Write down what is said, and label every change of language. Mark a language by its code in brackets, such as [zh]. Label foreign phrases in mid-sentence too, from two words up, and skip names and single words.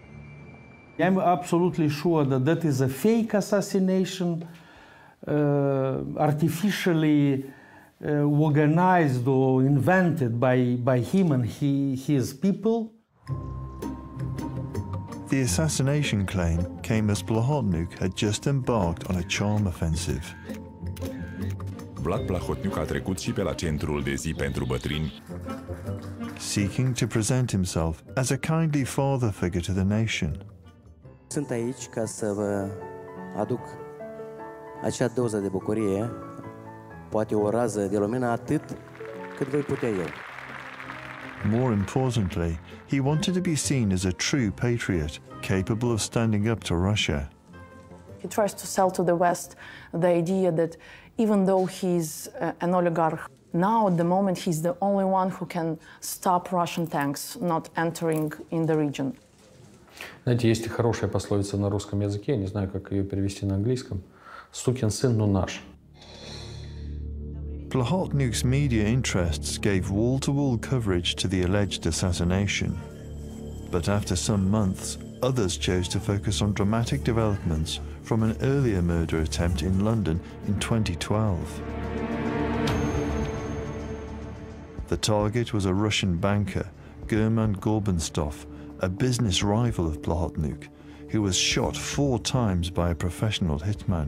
[en] I'm absolutely sure that that is a fake assassination, artificially organized or invented by him and his people. The assassination claim came as Plahotniuc had just embarked on a charm offensive. [ro] Vlad Plahotniuc a trecut și pe la centrul de zi pentru bătrâni, [en] seeking to present himself as a kindly father figure to the nation. [ro] Sunt aici ca să vă aduc acea doză de bucurie, poate o rază de lumină atât cât voi putea eu. [en] More importantly, he wanted to be seen as a true patriot, capable of standing up to Russia. He tries to sell to the West the idea that even though he's an oligarch, now at the moment he's the only one who can stop Russian tanks not entering in the region. [ru] Знаете, есть хорошая пословица на русском языке, я не знаю, как ее перевести на английском. «Сукин сын, но наш». [en] Plahotniuc's media interests gave wall-to-wall coverage to the alleged assassination. But after some months, others chose to focus on dramatic developments from an earlier murder attempt in London in 2012. The target was a Russian banker, German Gorbenstoff, a business rival of Plahotniuc, who was shot 4 times by a professional hitman.